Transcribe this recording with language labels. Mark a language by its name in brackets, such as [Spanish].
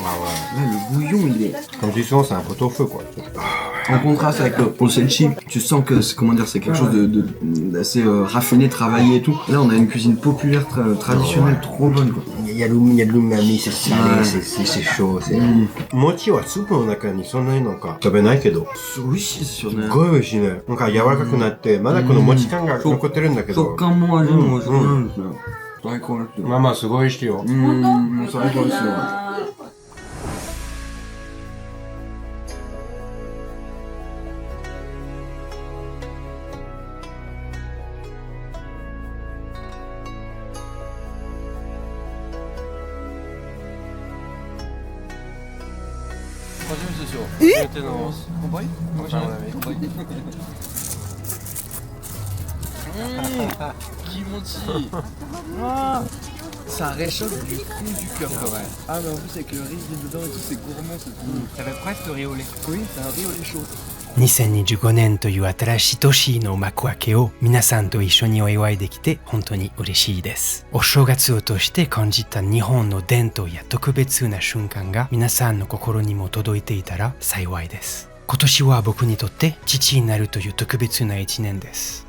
[French] Ah ouais. Là, le bouillon, il est... Comme tu dis souvent, c'est un pot au feu, quoi. En contraste avec le senshi, tu sens que c'est, comment dire, c'est quelque chose d'assez raffiné, travaillé et tout. Là, on a une cuisine populaire traditionnelle trop bonne, quoi. Il y a de l'umami, c'est salé, c'est chaud. [Japanese] Mochi wa soupeの中にそんなになんか食べないけど、美味しいですよね。すごい美味しいね。なんか柔らかくなって、まだこの餅感が残ってるんだけど。食感も味も美味しくなるんですよ。最高ですよ。まあすごい美味しいよ。もう最高ですよ。 [French] Ça réchauffe du fond du cœur. Ouais. Ah mais en plus avec le riz dedans et tout, c'est gourmand, c'est trop bon. Ça fait presque riz au lait. Oui, c'est un riz au lait chaud. [Japanese] 2025年という新しい年の幕開けを皆さんと一緒にお祝いできて本当に嬉しいです。お正月を通して感じた日本の伝統や特別な瞬間が皆さんの心にも届いていたら幸いです。今年は僕にとって父になるという特別な一年です。